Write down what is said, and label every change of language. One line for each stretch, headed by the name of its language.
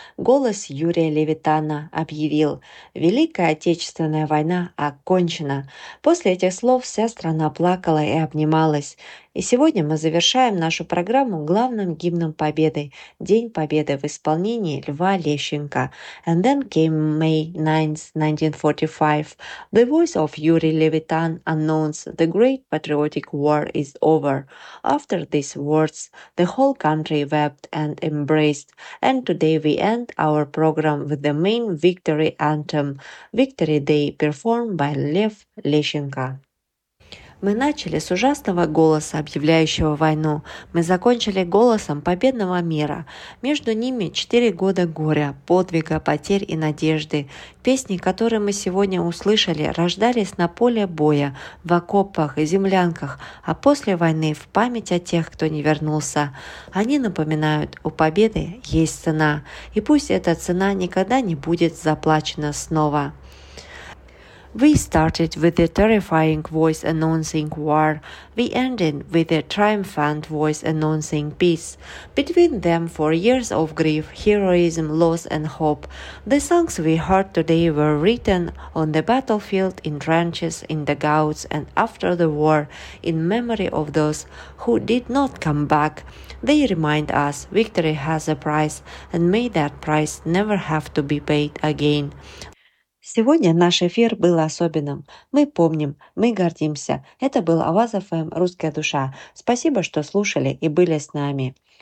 Russian: Голос Юрия Левитана объявил: «Великая Отечественная война окончена». После этих слов вся страна плакала и обнималась. И сегодня мы завершаем нашу программу главным гимном Победы – «День Победы» в исполнении Льва Лещенко.
English: «And then came May 9th, 1945. The voice of Yuri Levitan announced the great patriotic war is over. After these words, the whole country wept and embraced. And today we end our program with the main victory anthem – «Victory Day» performed by Lev Leshchenko».
Russian: Мы начали с ужасного голоса, объявляющего войну. Мы закончили голосом победного мира. Между ними 4 года горя, подвига, потерь и надежды. Песни, которые мы сегодня услышали, рождались на поле боя, в окопах и землянках, а после войны в память о тех, кто не вернулся. Они напоминают: у победы есть цена, и пусть эта цена никогда не будет заплачена снова.
English: We started with a terrifying voice announcing war. We ended with a triumphant voice announcing peace. Between them, 4 years of grief, heroism, loss, and hope. The songs we heard today were written on the battlefield, in trenches, in dugouts, and after the war, in memory of those who did not come back. They remind us victory has a price, and may that price never have to be paid again.
Russian: Сегодня наш эфир был особенным. Мы помним, мы гордимся. Это был Аваз ФМ «Русская душа». Спасибо, что слушали и были с нами.